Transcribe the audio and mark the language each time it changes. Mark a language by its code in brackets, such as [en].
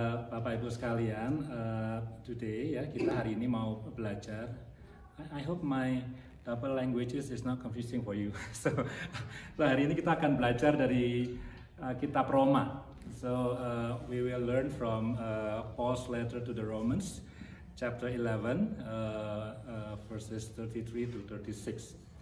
[id] Bapak Ibu sekalian, today ya kita hari ini mau belajar. [en] I hope my double languages is not confusing for you. [id] So hari ini kita akan belajar dari kitab Roma. [en] So we will learn from Paul's letter to the Romans, chapter 11, verses 33 to 36.